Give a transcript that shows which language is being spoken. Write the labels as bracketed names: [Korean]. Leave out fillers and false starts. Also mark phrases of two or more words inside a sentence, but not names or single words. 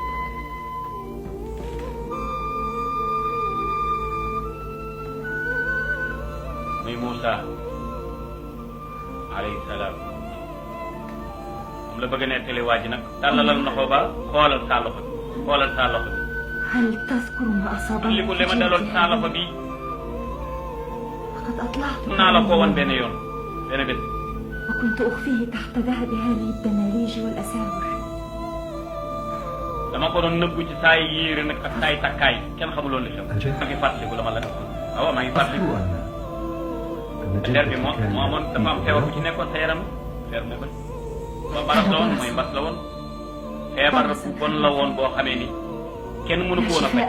[Wolof] muy Moussa [Arabic] عليه السلام [Wolof] moom la bëgg a nettali waa ji nag tàllalal loxo ba xoolal saa loxo bi xoolal saa loxo bi. [Arabic] هل تذكر ما أصابني؟ [Wolof] li ko li ma daloon saa loxo bi naa la ko woon benn yoon benn bés. [Arabic] وكنت أخفيه تحت ذهب هذه الدناليج والأساور. [Wolof] dama ko doon nëbbu ci saa yéere nag ak saa takkaay kenn xamuloon li xew. maa ngi fàttaliku dama la waaw maa ngi fàttaliku. leer bi moo amoon dafa am feebar bu ci nekkoon sa yaram feebar mu bëri. ba baras la woon mooy mbas la woon. feebar bu bon la woon boo xamee ni kenn mënu ko woon a faj.